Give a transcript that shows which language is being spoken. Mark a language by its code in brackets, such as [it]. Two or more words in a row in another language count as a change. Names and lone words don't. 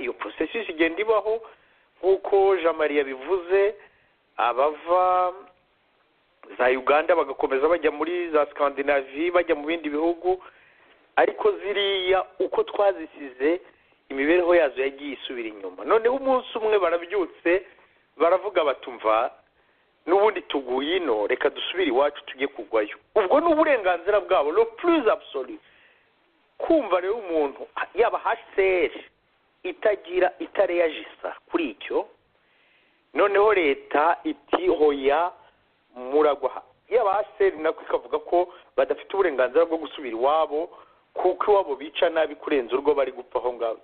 [rw] Iyo processus igenda ibaho nk'uko Jean Marie bivuze, abava za Uganda bagakomeza bajya muri za Scandinavie, bajya mu bindi bihugu. Ariko ziriya uko twazisize imibereho yazo yagiye isubira inyuma. Noneho umunsi umwe barabyutse baravuga batumva n'ubundi tuguye ino, reka dusubire iwacu tujye kugwayo. Ubwo ni uburenganzira bwabo [fr] le plus absolu. [rw] Kumva rero umuntu yaba HCR itareyajisa kuri icyo, noneho leta iti hoya muragwa, yaba HCR nako ikavuga ko badafite uburenganzira bwo gusubira iwabo kuko iwabo bica nabi kurenza urwo bari gupfa aho ngaho.